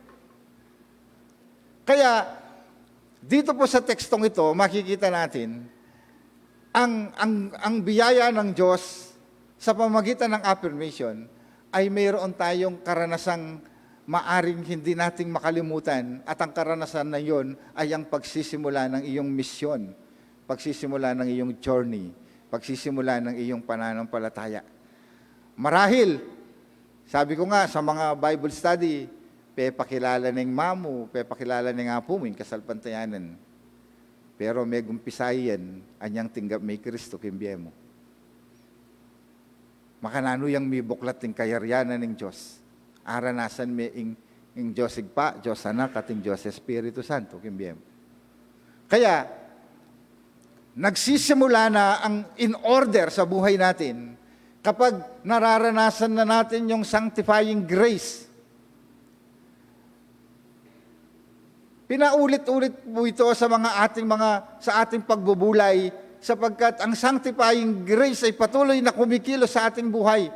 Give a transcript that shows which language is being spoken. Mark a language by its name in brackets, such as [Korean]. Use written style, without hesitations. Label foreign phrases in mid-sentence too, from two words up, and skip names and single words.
[Filipino] Kaya, dito po sa tekstong ito, makikita natin, ang biyaya ng Diyos sa pamagitan ng affirmation ay mayroon tayong karanasang maaring hindi nating makalimutan at ang karanasan na yon ay ang pagsisimula ng iyong misyon, pagsisimula ng iyong journey, pagsisimula ng iyong pananampalataya. Marahil, sabi ko nga sa mga [English] Bible study, [Pampanga] pakilala ng mamu, pakilala ng apumin, kasalpantayanan. Pero may gumpisayan, anyang tinggap may Kristo kimbiye mo. Makanano yang may buklat ng kayaryanan ng Diyos. Aranasan may ing Diyos Igpa, Diyos Anak, at ing Diyos Espiritu Santo kimbiye mo. [Filipino] Kaya, nagsisimula na ang [English] in order [Filipino] sa buhay natin kapag nararanasan na natin yung [English] sanctifying grace. [Filipino] Pinaulit-ulit po ito sa ating pagbubulay sapagkat ang [English] sanctifying grace [Filipino] ay patuloy na kumikilos sa ating buhay.